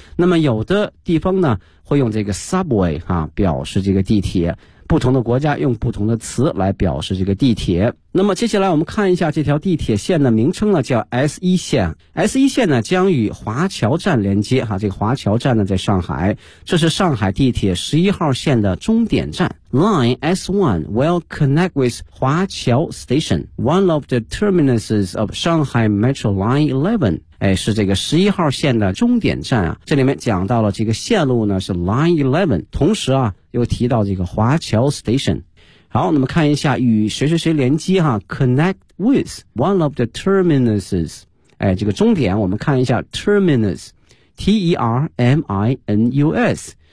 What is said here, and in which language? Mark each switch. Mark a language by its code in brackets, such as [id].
[zh] 那么有的地方呢，会用这个 subway, 啊，表示这个地铁。不同的国家用不同的词来表示这个地铁。那么接下来我们看一下这条地铁线的名称呢，叫 S1 线。 S1 线呢将与华侨站连接哈，这个华侨站呢在上海，这是上海地铁11号线的终点站。 [en] Line S1 will connect with 华侨 Station, one of the terminuses of Shanghai Metro Line 11. [zh] 哎，是这个11号线的终点站啊。这里面讲到了这个线路呢是 Line 11, 同时啊又提到这个华侨 Station。好，那么看一下与谁谁谁连接哈， [en] Connect with one of the terminuses, [zh] 哎，这个终点我们看一下 Terminus, T-E-R-M-I-N-U-S。